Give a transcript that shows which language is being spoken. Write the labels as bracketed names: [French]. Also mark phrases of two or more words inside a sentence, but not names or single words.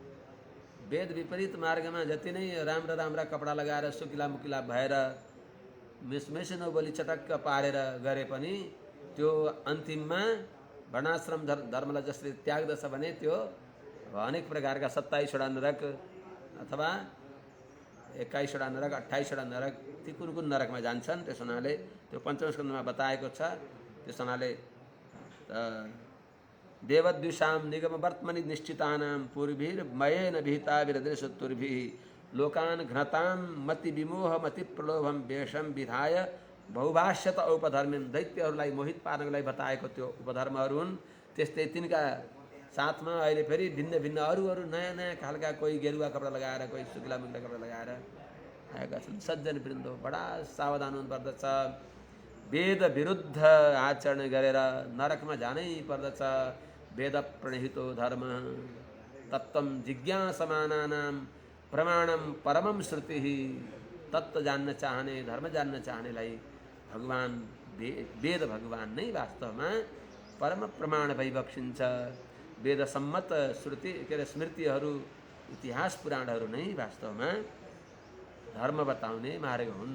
[Nepali] वेद विपरीत मार्गमा जति नै राम्रा राम्रा कपडा लगाएर सुकिला मुकिला भएर मिसमिस नबोली चटक्क पारेर गरे पनि त्यो अन्तिममा वर्णाश्रम धर्मलाई जसले त्याग्दछ भने त्यो अनेक प्रकारका 27वटा नरक अथवा 21वटा नरक 28वटा नरक ती कुन कुन नरकमा जान्छन्। त्यस हुनाले त्यो पञ्चम स्कन्धमा बताएको छ। त्यस हुनाले [Sanskrit] देवद्विषां निगमवर्त्मनि निश्चितानां पूर्भिर्मयेन विहिताभिरदृशतुर्भिः लोकान् घ्नतां मति विमोह मति प्रलोभम वेषम विधाय बहुभाष्यत उपधर्मिन् [Nepali] दैत्यहरूलाई मोहित पार्नको लागि बताएको त्यो उपधर्महरू हुन्। त्यस्तै तिनका साथमा अहिले फेरि भिन्न भिन्न अरू नयाँ नयाँ खालका कोही गेरुवा कपडा लगाएर कोही सुकिला मुकिला कपडा लगाएर आएका छन्। सज्जन वृन्द बडा सावधान हुनुपर्दछ। वेद विरुद्ध आचरण गरेर नरकमा जानै पर्दछ। [Sanskrit] वेद प्रणहितो धर्म तत्त्वं जिज्ञासमानानां प्रमाणम परमम श्रुति। [Nepali] तत्त्व जान्न चाहने धर्म जान्न चाहनेलाई भगवान वेद भगवान नै वास्तवमा परम प्रमाण भइबक्सिन्छ। वेद सम्मत श्रुति के अरे स्मृतिहरू इतिहास पुराणहरू नै वास्तवमा धर्म बताउने मार्ग हुन्।